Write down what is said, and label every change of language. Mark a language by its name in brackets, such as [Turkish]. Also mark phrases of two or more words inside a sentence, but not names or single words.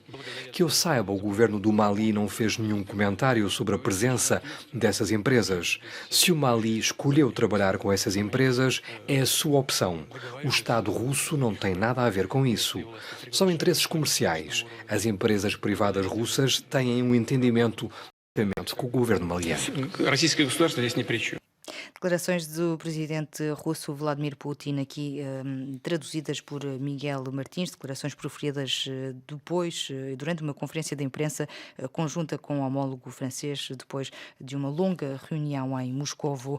[Portuguese] Que eu saiba, o governo do Mali não fez nenhum comentário sobre a presença dessas empresas. Se o Mali escolheu trabalhar com essas empresas, é a sua opção. O Estado russo não tem nada a ver com isso. São interesses comerciais. As empresas privadas russas têm um entendimento com o governo maliano. [Russian] Российское государство здесь ни при чем. [Portuguese] Declarações do presidente russo Vladimir Putin, aqui traduzidas por Miguel Martins, declarações proferidas depois, durante uma conferência de imprensa conjunta com o homólogo francês, depois de uma longa reunião em Moscovo.